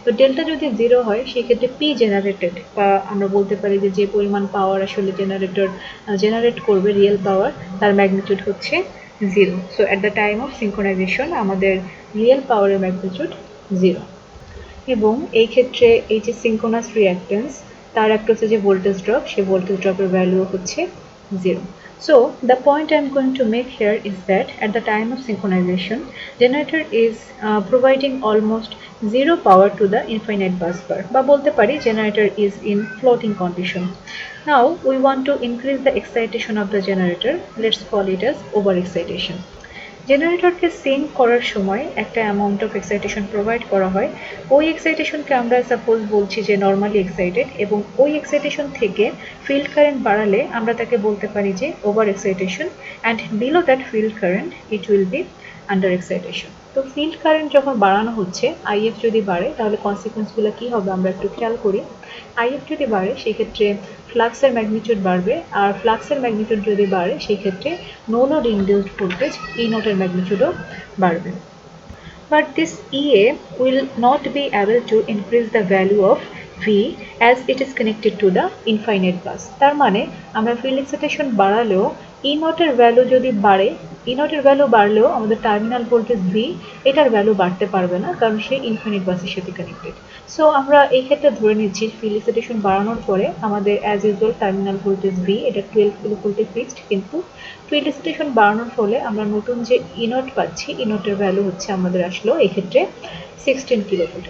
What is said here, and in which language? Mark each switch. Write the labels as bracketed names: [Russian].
[Bangla] তো ডেল্টা যদি 0 হয় সেক্ষেত্রে পি জেনারেটেড বা আমরা বলতে পারি যে পরিমাণ পাওয়ার আসলে জেনারেটর জেনারেট করবে রিয়েল পাওয়ার তার ম্যাগনিটিউড হচ্ছে 0। [English] so at the time of synchronization [Bangla] আমাদের রিয়েল পাওয়ারের ম্যাগনিটিউড 0 এবং এই ক্ষেত্রে এই যে সিঙ্ক্রোনাস রিঅ্যাক্টেন্স তার একটা হচ্ছে যে ভোল্টেজ ড্রপ, সেই ভোল্টেজ ড্রপের ভ্যালু হচ্ছে 0. [English] So the point I am going to make here is that at the time of synchronization, generator is providing almost 0 power to the infinite bus bar. [Bangla] বা বলতে পারি [English] generator is in floating condition. Now we want to increase the excitation of the generator. Let's call it as overexcitation. [Bangla] জেনারেটরকে sync করার সময় একটা amount of excitation provide করা হয়। ওই এক্সাইটেশনকে আমরা সাপোজ বলছি যে নর্মালি এক্সাইটেড এবং ওই এক্সাইটেশন থেকে ফিল্ড কারেন্ট বাড়ালে আমরা তাকে বলতে পারি যে over excitation [English] And below that field current it will be under excitation. [Bangla] তো ফিল্ড কারেন্ট যখন বাড়ানো হচ্ছে আইএফ যদি বাড়ে তাহলে কনসিকুয়েন্সগুলো কী হবে আমরা একটু খেয়াল করি। আইএফ যদি বাড়ে সেক্ষেত্রে ফ্লাক্সের ম্যাগনিটিউড বাড়বে, আর ফ্লাক্সের ম্যাগনিটিউড যদি বাড়ে সেই ক্ষেত্রে নো লোড ইনডিউসড ভোল্টেজ ই নটের ম্যাগনিটিউডও বাড়বে। [English] But this EA will not be able to increase the value of V as it is connected to the infinite bus. [Bangla] তার মানে আমরা ফিল্ড এক্সাইটেশন বাড়ালেও ই নটের ভ্যালু যদি বাড়ে, ই নটের ভ্যালু বাড়লেও আমাদের টার্মিনাল ভোল্টেজ ভি এটার value বাড়তে পারবে না কারণ সে ইনফিনিট বাসের সাথে কানেক্টেড। সো আমরা এই ক্ষেত্রে ধরে নিচ্ছি ফিল্ড এক্সাইটেশন বাড়ানোর পরে আমাদের as usual terminal voltage V এটা 12 কিলোভোল্টে ফিক্সড, কিন্তু ফিল্ড এক্সাইটেশন বাড়ানোর ফলে আমরা নতুন যে ই নট পাচ্ছি ই নটের ভ্যালু হচ্ছে আমাদের আসলো এই ক্ষেত্রে 16 কিলোভোল্ট।